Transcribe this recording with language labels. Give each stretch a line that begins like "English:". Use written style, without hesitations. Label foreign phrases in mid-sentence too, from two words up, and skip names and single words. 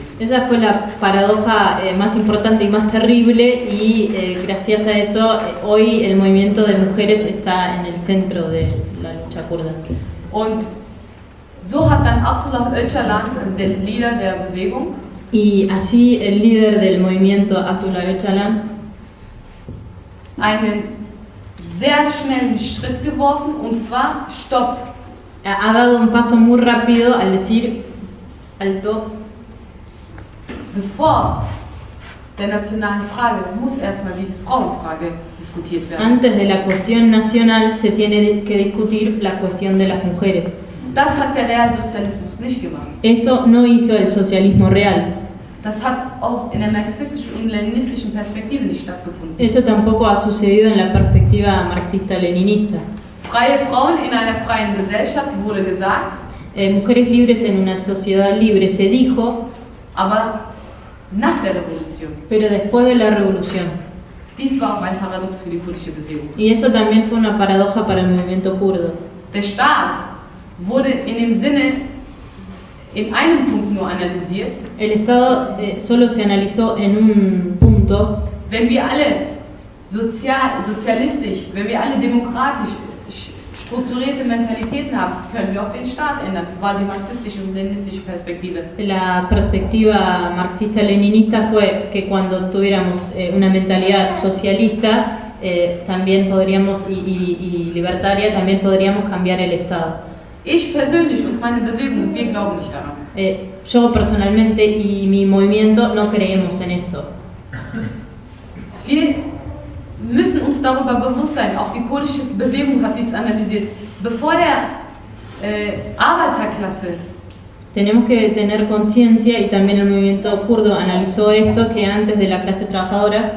Spanish: Esa fue la paradoja más importante y más terrible y gracias a eso hoy el movimiento de mujeres está en el centro de la lucha kurda.
German: Und so hat dann Abdullah Öcalan, der Leader der Bewegung,
Spanish: y así el líder del movimiento Abdullah Öcalan
German: einen sehr schnellen Schritt geworfen, und zwar Stopp.
Spanish: Ha dado un paso muy rápido al decir alto.
German: Bevor der nationalen Frage muss erstmal die Frauenfrage diskutiert werden.
Spanish: Antes de la cuestión nacional se tiene que discutir la cuestión de las mujeres.
German: Das hat der Realsozialismus nicht gemacht.
Spanish: Eso no hizo el socialismo real.
German: Das hat auch in der marxistischen und leninistischen Perspektive nicht stattgefunden.
Spanish: Eso tampoco ha sucedido en la perspectiva marxista-leninista.
German: Freie Frauen in einer freien Gesellschaft wurde gesagt.
Spanish: Mujeres libres en una sociedad libre se dijo.
German: Aber nach der Revolution.
Spanish: Pero después de la revolución.
German: Dies war auch ein Paradox für die kurdische Bewegung.
Spanish: Y eso también fue una paradoja para el movimiento kurdo.
German: Der Staat wurde in dem Sinne in einem Punkt nur analysiert.
Spanish: El Estado solo se analizó en un punto.
German: Wenn wir alle sozialistisch, wenn wir alle demokratisch strukturierte Mentalitäten haben, können wir auch den Staat ändern. War die marxistische und leninistische Perspektive.
Spanish: La perspectiva marxista-leninista fue que cuando tuviéramos una mentalidad socialista, también podríamos y libertaria, también podríamos cambiar el Estado.
German: Ich persönlich und meine Bewegung, wir glauben nicht daran.
Spanish: Yo personalmente y mi movimiento no creemos en esto.
German: Wir müssen uns darüber bewusst sein, auch die kurdische Bewegung hat dies analysiert. Bevor der Arbeiterklasse
Spanish: Tenemos que tener conciencia, y también el movimiento kurdo analizó esto, que antes de la clase trabajadora